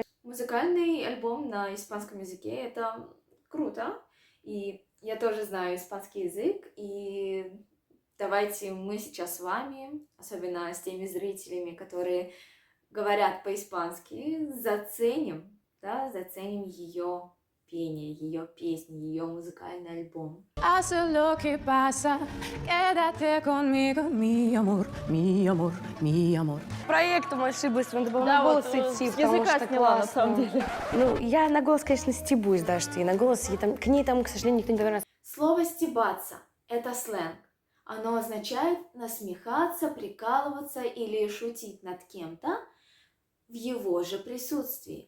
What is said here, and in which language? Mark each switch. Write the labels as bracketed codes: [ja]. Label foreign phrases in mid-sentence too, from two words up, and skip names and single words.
[ru] Музыкальный альбом на испанском языке — это круто, и я тоже знаю испанский язык, и давайте мы сейчас с вами, особенно с теми зрителями, которые говорят по-испански, заценим ее пение, ее песни, ее музыкальный альбом. [es] Haz lo que pasa, quédate conmigo, mi amor, mi amor, mi amor. [ru] Проектом ошиблась, надо было на Да, голос вот идти, с потому языка что сняла, на классно. самом деле. Я на голос, конечно, стебусь, да, что и на голос, к ней там, к сожалению, никто не повернется. Слово «стебаться» — это сленг. Оно означает насмехаться, прикалываться или шутить над кем-то в его же присутствии.